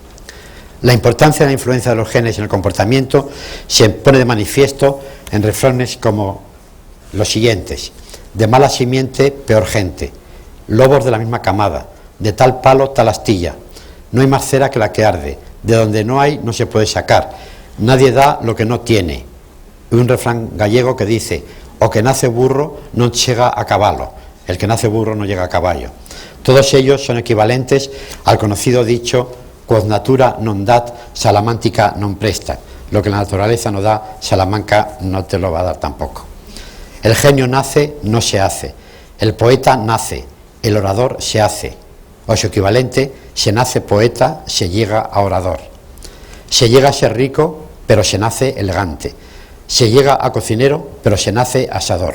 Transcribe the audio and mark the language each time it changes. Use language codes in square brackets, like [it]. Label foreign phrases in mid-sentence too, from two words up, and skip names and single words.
[es] La importancia de la influencia de los genes en el comportamiento se pone de manifiesto en refranes como los siguientes: de mala simiente, peor gente; lobos de la misma camada; de tal palo, tal astilla; no hay más cera que la que arde; de donde no hay, no se puede sacar; nadie da lo que no tiene. Y un refrán gallego que dice: o que nace burro no llega a caballo; el que nace burro no llega a caballo. Todos ellos son equivalentes al conocido dicho: [la] quod natura non dat, salamantica non presta. [es] Lo que la naturaleza no da, Salamanca no te lo va a dar tampoco. El genio nace, no se hace; el poeta nace, el orador se hace; o su equivalente, se nace poeta, se llega a orador. Se llega a ser rico, pero se nace elegante; se llega a cocinero, pero se nace asador.